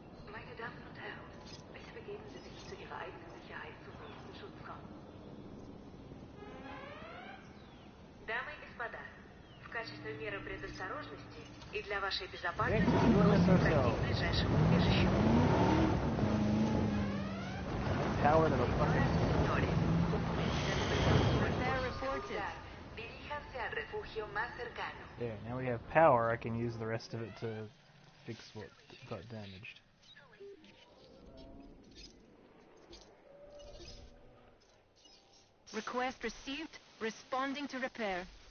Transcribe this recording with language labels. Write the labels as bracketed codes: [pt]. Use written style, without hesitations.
[de] Meine Damen und Herren, bitte begeben Sie sich zu Ihrer eigenen Sicherheit zum nächsten Schutzraum. [ru] Дамы и господа, в качестве меры предосторожности и для вашей безопасности просим пройти к ближайшему убежищу. [en] Power to the fucking... [es] Señores, como medida de precaución y por su seguridad, diríjanse al refugio más cercano. [en] There, now we have power. I can use the rest of it to fix what got damaged. Request received. Responding to repair.